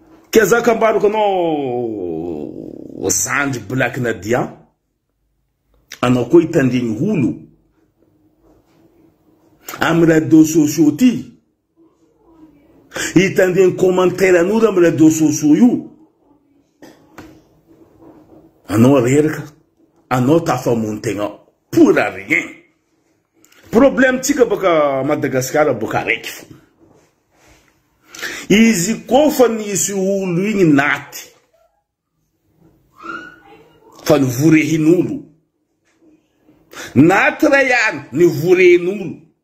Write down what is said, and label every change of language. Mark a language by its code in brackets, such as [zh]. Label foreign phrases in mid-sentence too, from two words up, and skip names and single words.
[mg] Ke za ka ambarako anao zandry Black Nadia, anao koa hitandregny olo. Amy [fr] réseaux sociaux [mg] ty, hitandregny commentaire an'olo amy [fr] réseaux sociaux [mg] io. Anao reraka, anao tafamono tegna [fr] pour rien. [mg] Problème tsika baka Madagasikara baka raiky fo. Izy koa fa nisy olo igny naty. Fa nivorehin'olo. Naty ray ihany nivorehin'olo.